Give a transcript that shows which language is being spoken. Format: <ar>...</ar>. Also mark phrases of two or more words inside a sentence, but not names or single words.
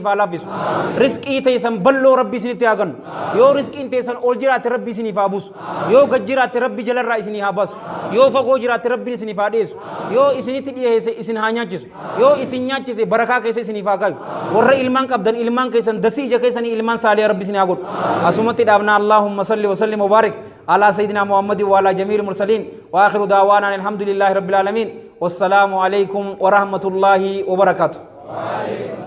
<om>haa laaffisu riskii teessan balloo rabbii isinitti haa gannu yoo riskiin teessan ol jiraatte rabbii isiniif haa buusu yoo gad jiraatte rabbii jalarraa isinii haa baasu yoo fagoo jiraatte rabbiin isiniif haa dhiyeessu yoo isinitti dhiyeesse isin haa nyaachisu yoo isin nyaachise barakaa keessa isiniif haa gaayu warra ilmaan qabdan ilmaan keessan dasii ija keessanii ilmaan saaliyaa rabbii isinii haa godhu asumatti dhaabna</om> <ar>اللهم صل وسلم وبارك على سيدنا محمد وعلى جميع المرسلين وآخر دعوانا الحمد لله رب العالمين والسلام عليكم ورحمة الله وبركاته</ar>